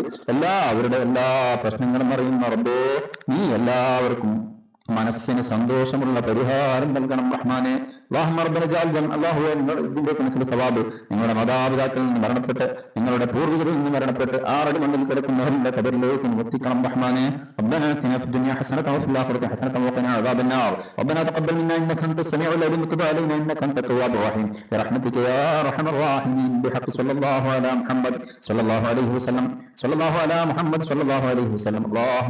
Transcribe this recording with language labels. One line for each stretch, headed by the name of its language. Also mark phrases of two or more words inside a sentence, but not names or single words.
Malayalam: എല്ലാവരുടെ എല്ലാ പ്രശ്നങ്ങളും അറിയുന്ന റബ്ബേ, നീ എല്ലാവർക്കും മനസ്സിന് സന്തോഷമുള്ള പരിഹാരം നൽകണം റഹ്മാനെ. ഞങ്ങളുടെ മാതാപിതാക്കളിൽ നിന്ന് മരണപ്പെട്ട് ഞങ്ങളുടെ പൂർവികരിൽ നിന്ന് മരണപ്പെട്ട് 6 മണ്ണിൽ കിടക്കുന്നവരുടെ ഖബറിലേക്ക് എത്തിക്കണം റഹ്മാനെ.
Arabic: ربنا آتنا في الدنيا حسنة وفي الآخرة حسنة وقنا عذاب النار. ربنا تقبل منا إنك أنت السميع العليم وتب علينا إنك أنت التواب الرحيم برحمتك يا أرحم الراحمين بحق صلى الله على محمد صلى الله عليه وسلم صلى الله على محمد صلى الله عليه وسلم.